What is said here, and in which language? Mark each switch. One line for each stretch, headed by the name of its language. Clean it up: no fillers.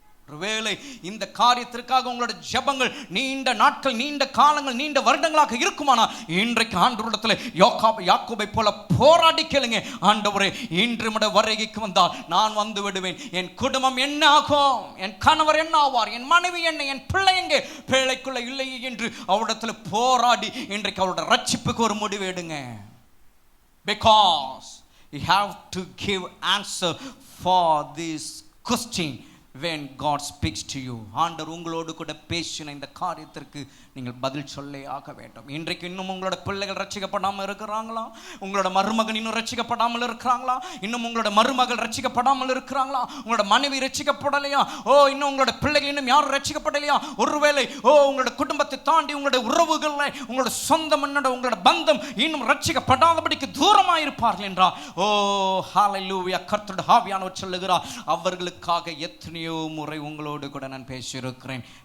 Tamil: ஒருவேளை இந்த காரியத்திற்காக உங்களோட ஜெபங்கள் நீண்ட நாட்கள், நீண்ட காலங்கள், நீண்ட வருடங்களாக இருக்குமானால் இன்றைக்கு ஆண்டவரிடத்தில் யாக்கோபை போல போராடி கேளுங்க, ஆண்டவரே இன்று உம்முடைய வருகைக்கு வந்தால் நான் வந்து விடுவேன், என் குடும்பம் என்ன ஆகும், என் கணவர் என்ன ஆவார், என் மனைவி என்ன, என் பிள்ளை எங்கே, பிள்ளைக்குள்ள இல்லையே என்று அவரிடத்தில் போராடி இன்றைக்கு அவருடைய ரட்சிப்புக்கு ஒரு முடிவு எடுங்க.
English: Because you have to give answer for this question. when God speaks to you.
Tamil: ஆண்டவர் உங்களோடு கூட பேசின இந்த காரியத்திற்கு நீங்கள் பதில் சொல்லே ஆக வேண்டும். இன்றைக்கு இன்னும் உங்களோட பிள்ளைகள் ரட்சிக்கப்படாமல் இருக்கிறாங்களா? உங்களோட மருமகன் இன்னும் ரட்சிக்கப்படாமல் இருக்கிறாங்களா? இன்னும் உங்களோட மருமகள் ரட்சிக்கப்படாமல் இருக்கிறாங்களா? உங்களோட மனைவி ரட்சிக்கப்படலையா? இன்னும் உங்களோட பிள்ளைகள் இன்னும் யாரும் ரட்சிக்கப்படலையா? ஒருவேளை உங்களோட குடும்பத்தை தாண்டி உங்களோட உறவுகளை, உங்களோட சொந்த மண்ணோட உங்களோட பந்தம் இன்னும் ரட்சிக்கப்படாதபடிக்கு தூரமாக இருப்பார்கள் என்றால், ஹல்லேலூயா, கர்த்தருடைய ஆவியானவர் சொல்லுகிறார், அவர்களுக்காக எத்தனையோ முறை உங்களோடு கூட நான் பேசியிருக்கிறேன்.